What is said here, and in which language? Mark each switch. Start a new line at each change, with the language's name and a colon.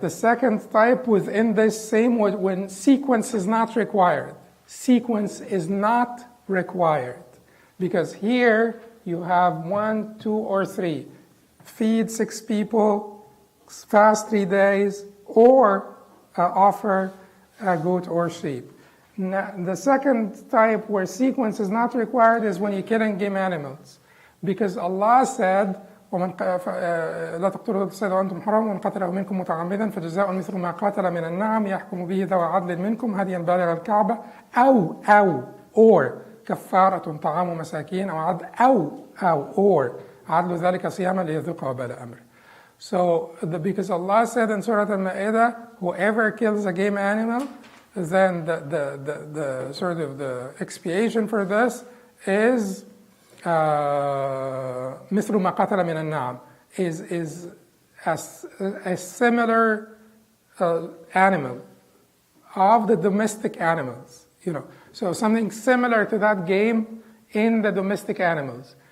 English: The second type within this same, when sequence is not required. Sequence is not required, because here you have 1, 2, or 3. Feed 6 people, fast 3 days, or offer a goat or sheep. Now, the second type where sequence is not required is when you're killing game animals, because Allah said,
Arabic: لا تقتلوا الصيد وأنتم حرم ومن قتله منكم متعمدا فجزاء مثل ما قتل من النعم يحكم به ذوى عدل منكم هديا بالغ الكعبة أو or كفارة طعام مساكين أو عدل or عدل ذلك صياما ليذوق وبال أمره.
English: So because Allah said in Surah Al-Ma'idah, whoever kills a game animal, then the sort of the expiation for this is
Arabic: مثل ما قتل من النعم,
English: is a similar animal of the domestic animals, so something similar to that game in the domestic animals.